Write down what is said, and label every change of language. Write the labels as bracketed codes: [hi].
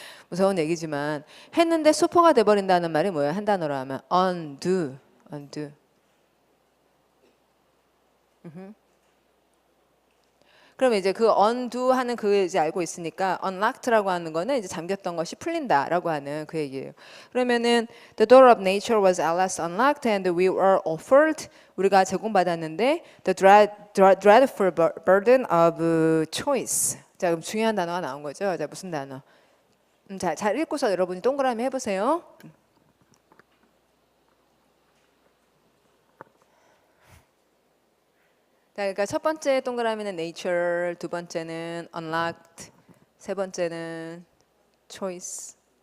[ko] 무서운 얘기지만 했는데 수포가 돼버린다는 말이 뭐예요? 한 단어로 하면 undo. 그러면 이제 그 undo 하는 그 이제 알고 있으니까 unlocked라고 하는 거는 이제 잠겼던 것이 풀린다라고 하는 그 얘기예요. [en] 그러면은 the door of nature was at last unlocked and we were offered [ko] 우리가 제공받았는데 [en] the dreadful burden of choice. [ko] 자, 그럼 중요한 단어가 나온 거죠. 자, 무슨 단어? 자, 잘 읽고서 여러분이 동그라미 해보세요. 자, 그러니까 첫 번째 동그라미는 nature, 두 번째는 unlocked, 세 번째는 choice.